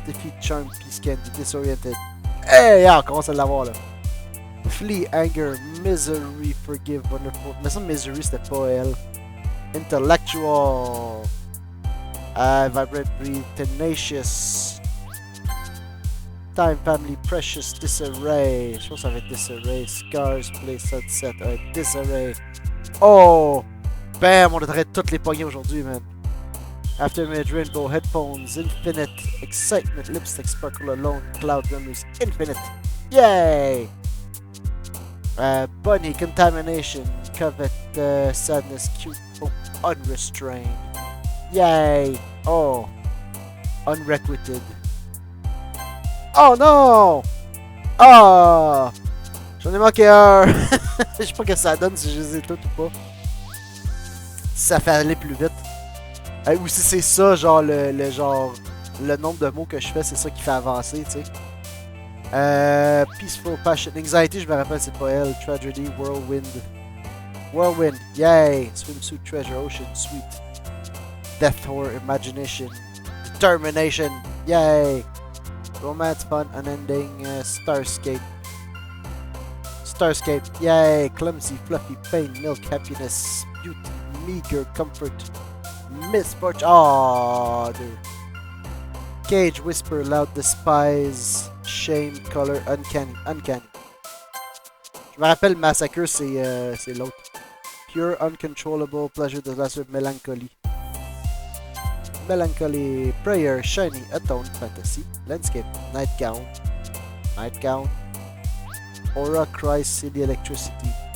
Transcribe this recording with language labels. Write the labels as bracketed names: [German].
[English] Defeat, charm, peace, candy, disoriented. Hey! [French] Ah, on commence à l'avoir là. [English] Flee, anger, misery, forgive, wonderful. [French] Mais ça, misery, c'était pas elle. [English] Intellectual. Vibrate, breathe, tenacious. Time, family, precious, disarray. [French] Je pense que ça va être disarray. [English] Scars, play, sunset. Disarray. Oh! Bam! [French] On devrait toutes les pogner aujourd'hui, man. [English] Aftermath, rainbow, headphones, infinite, excitement, lipstick, sparkle, alone, cloud, memories, infinite. Yay! Bunny, contamination, covet, sadness, cute, hope, unrestrained. [French] Yay! Oh! [English] Unrequited. [French] Oh non! Oh! J'en ai manqué un! Je sais pas que ça donne si je les ai toutes ou pas. Si ça fait aller plus vite. Ou si c'est ça, genre le nombre de mots que je fais, c'est ça qui fait avancer, tu sais. [English] Peaceful, passion, anxiety, [French] je me rappelle, c'est pas elle. [English] Tragedy, whirlwind. Whirlwind, yay! Swimsuit, treasure, ocean, sweet. Death, horror, imagination. Determination, yay! Romance, fun, unending, starscape. Starscape, yay! Clumsy, fluffy, pain, milk, happiness, beauty, meager, comfort. Misfortune. Oh, dude. Cage, whisper, loud, despise, shame, color, uncanny. Uncanny. [French] Je me rappelle, Massacre, c'est l'autre. [English] Pure, uncontrollable, pleasure, disaster, melancholy. Melancholy, prayer, shiny, atone, fantasy, landscape, nightgown. Nightgown. Aura, cry, city, electricity.